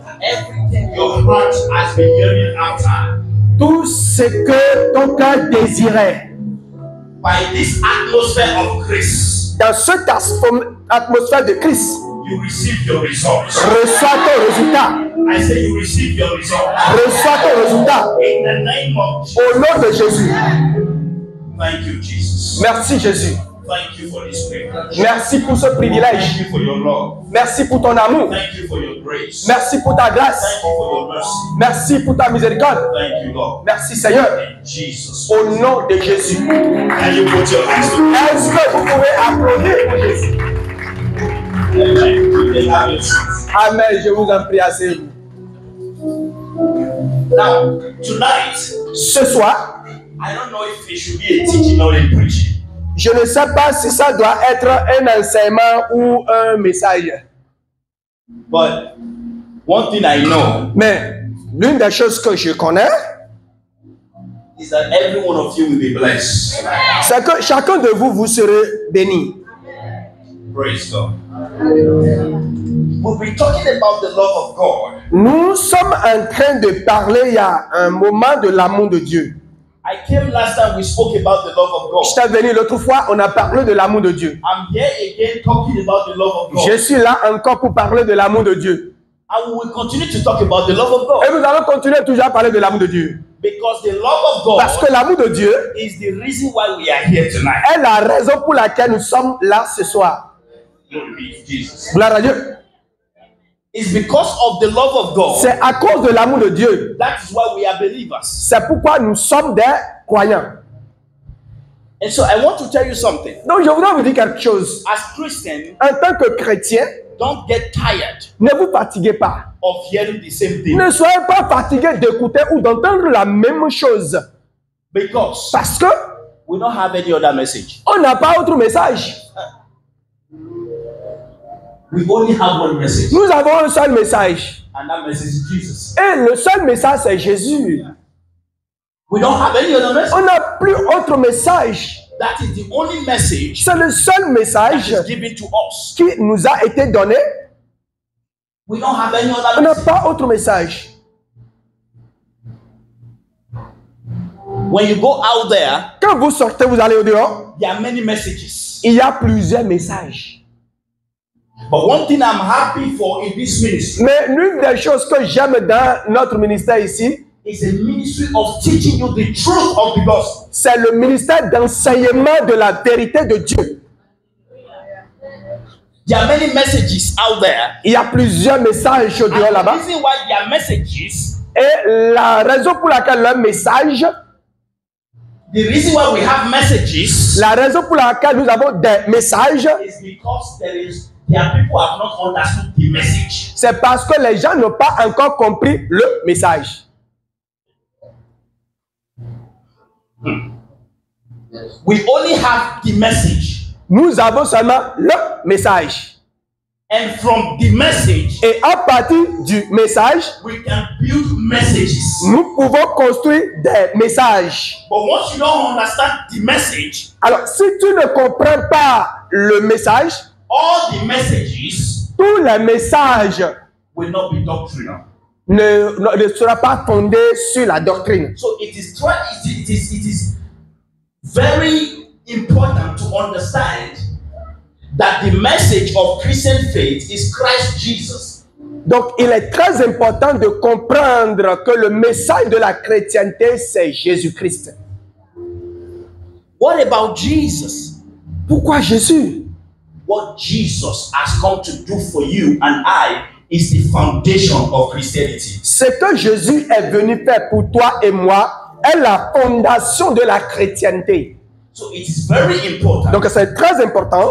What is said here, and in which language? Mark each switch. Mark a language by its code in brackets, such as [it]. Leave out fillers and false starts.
[en] everything your heart has been yearning after, [fr] tout ce que ton cœur désirait, [en] by this atmosphere of grace, [fr] dans cette atmosphère de Christ, [en] you receive your results. [fr] reçois ton résultat. [en] I say you receive your results. [fr] Reçois ton résultat. [en] In the name of Jesus. [fr] Au nom de Jésus. [en] Thank you, Jesus. [fr] Merci Jésus. [en] Thank you for this privilege. [fr] Merci pour ce privilège. [en] Thank you for your love. [fr] Merci pour ton amour. [en] Thank you for your grace. [fr] Merci pour ta grâce. [en] Thank you for your mercy. [fr] Merci pour ta miséricorde. [en] Thank you, Lord. [fr] Merci Seigneur. [en] In Jesus. [fr] Au nom de Jésus. [en] Can you put your hands together? [fr] Est-ce que vous pouvez applaudir pour Jésus? [en] Amen. You may have your seats. [fr] Amen. Je vous en prie, asseyez-vous. [en] Now, tonight, [fr] Ce soir, [en] I don't know if it should be a teaching or a preaching. [fr] je ne sais pas si ça doit être un enseignement ou un message. [en] But one thing I know [fr] Mais l'une des choses que je connais, [en] is that every one of you will be blessed. [fr] c'est que chacun de vous, vous serez béni. [en] Praise God. We'll be talking about the love of God. [fr] Nous sommes en train de parler il y a un moment de l'amour de Dieu. [en] I came last time we spoke about the love of God. [fr] J'étais venu l'autre fois, on a parlé de l'amour de Dieu. [en] I'm here again talking about the love of God. [fr] Je suis là encore pour parler de l'amour de Dieu. [en] And we will continue to talk about the love of God. [fr] Et nous allons continuer toujours à parler de l'amour de Dieu. [en] Because the love of God [fr] Parce que l'amour de Dieu [en] is the reason why we are here tonight. [fr] est la raison pour laquelle nous sommes là ce soir. [en] Glory be to Jesus. [fr] Gloire à Dieu. [en] It's because of the love of God. [fr] C'est à cause de l'amour de Dieu. [en] That is why we are believers. [fr] C'est pourquoi nous sommes des croyants. [en] And so I want to tell you something. [fr] Donc je voudrais vous dire quelque chose. [en] As Christians, [fr] En tant que chrétien, [en] don't get tired [fr] ne vous fatiguez pas. [en] of hearing the same thing. [fr] Ne soyez pas fatigués d'écouter ou d'entendre la même chose. [en] Because [fr] Parce que [en] we don't have any other message. [fr] on n'a pas autre message. [en] We only have one message. [fr] Nous avons un seul message. [en] And that message is Jesus. [fr] Et le seul message, c'est Jésus. [en] We don't have any other message. [fr] On n'a plus autre message. [en] That is the only message [fr] C'est le seul [en] that [fr] message [en] is given to us. [fr] qui nous a été donné. [en] We don't have any [fr] On [en] other [fr] n'a [en] message. [fr] pas autre message. [en] When you go out there, [fr] Quand vous sortez, vous allez au dehors, [en] there are many messages. [fr] il y a plusieurs messages. [en] But one thing I'm happy for in this ministry [fr] Mais l'une des choses que j'aime dans notre ministère ici, [en] is a ministry of teaching you the truth of the gospel. [fr] c'est le ministère d'enseignement de la vérité de Dieu. [en] There are many messages out there. [fr] Il y a plusieurs messages au dehors [en] And the [fr] là-bas. [en] reason why there are messages, [fr] Et la raison pour laquelle le message, [en] the reason why we have messages [fr] la raison pour laquelle nous avons des messages, [en] is because there are people who have not understood the message. [fr] c'est parce que les gens n'ont pas encore compris le message. [en] We only have the message. [fr] Nous avons seulement le message. [en] And from the message, [fr] Et à partir du message, [en] we can build messages. [fr] nous pouvons construire des messages. [en] But once you don't understand the message, [fr] Alors, si tu ne comprends pas le message, [en] all the messages [fr] tous les messages [en] will not be doctrinal. [fr] ne seront pas fondés sur la doctrine. [en] So it is very important to understand that the message of Christian faith is Christ Jesus. [fr] Donc, il est très important de comprendre que le message de la chrétienté, c'est Jésus-Christ. [en] What about Jesus? [fr] Pourquoi Jésus? [en] What Jesus has come to do for you and I is the foundation of Christianity. [fr] Ce que Jésus est venu faire pour toi et moi est la fondation de la chrétienté. [en] So it is very important [fr] Donc, c'est très important